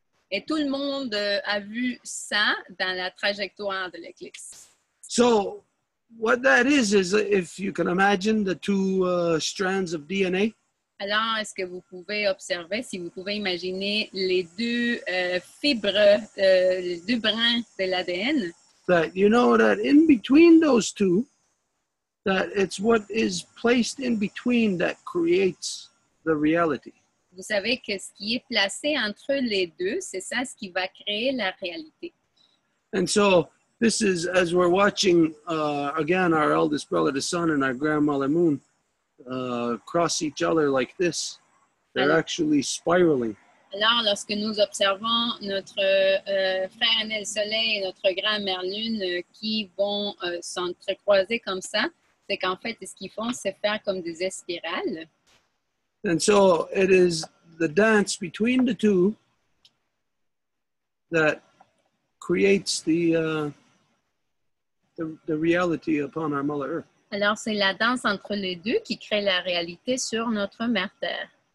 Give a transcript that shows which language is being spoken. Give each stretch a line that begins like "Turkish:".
French: Et tout le monde a vu ça dans la trajectoire de l'éclipse.
English: So what that is if you can imagine the two strands of DNA.
French: Alors, est-ce que vous pouvez observer, si vous pouvez imaginer les deux fibres, les deux brins de l'ADN?
English: That you know that in between those two, that it's what is placed in between that creates the reality.
French: Vous savez que ce qui est placé entre les deux, c'est ça ce qui va créer la réalité.
English: And so this is, as we're watching, again, our eldest brother, the sun, and our grandmother moon cross each other like this. They're actually spiraling.
French: Alors, lorsque nous observons notre frère aîné le Soleil et notre grand-mère Lune qui vont s'entrecroiser comme ça, c'est qu'en fait, ce qu'ils font, c'est faire comme des spirales.
English: And so it is the dance between the two that creates the reality upon our Mother Earth.
French: Alors, c'est la danse entre les deux qui crée la réalité sur notre mère Terre.